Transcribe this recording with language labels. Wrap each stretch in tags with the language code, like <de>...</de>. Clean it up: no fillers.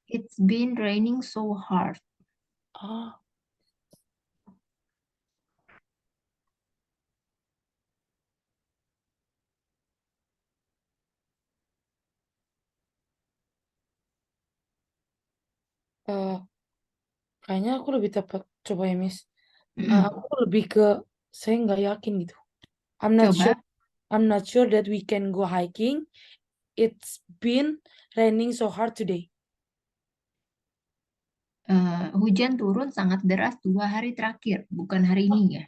<en>It's been raining so hard.</en> <id>Oh, eh, kayaknya aku lebih tepat. Coba ya, Miss. Mm-mm. Aku lebih ke saya nggak yakin gitu.</id> <en>I'm not</en> <id>Coba,</id> <en>sure. I'm not sure that we can go hiking. It's been raining so hard today.</en> <id>hujan turun sangat deras 2 hari terakhir, bukan hari ini ya.</id>